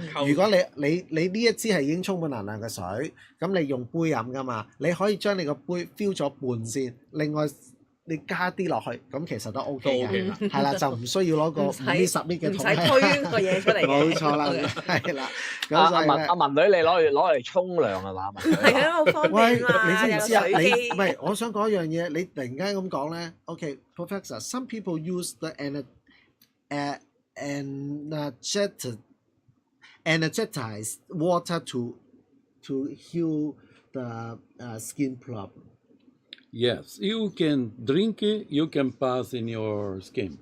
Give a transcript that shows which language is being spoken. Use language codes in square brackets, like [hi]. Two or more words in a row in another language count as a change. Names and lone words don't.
[yue] 如果你呢一支係已經充滿能量嘅水，咁你用杯飲㗎嘛，你可以將你個杯 fill 咗半先，另外你加啲落去，咁其實都 OK 嘅，係啦，就唔需要攞個5 lit 10 lit 嘅桶，唔使推個嘢出嚟。冇錯啦，係啦。阿文女，你攞嚟沖涼係嘛？係啊，好方便啊！你知唔知啊？你唔係，我想講一樣嘢，你突然間咁講咧 ，OK，Professor， [en] some people use the energized water to heal the skin problem. Yes, you can drink it, you can pass in your skin.